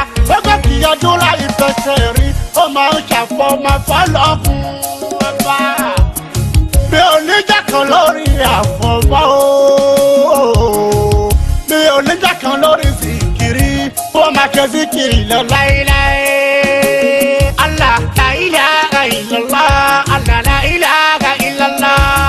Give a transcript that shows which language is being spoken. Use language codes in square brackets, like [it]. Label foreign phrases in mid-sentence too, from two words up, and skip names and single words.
[yo] gbogbo kìyànjú láì fẹsẹ̀ rí. ó máa ń ṣàfọ̀mọ́ fọ́lọ́hún ọba. mi ò ní jà kan lórí àfọ̀mọ́ o. mi ò ní jà kan lórí zikiri. ó máa kẹ́ zikiri lọ láéláé. [ar] الله لا إله إلا الله. الله لا إله إلا الله.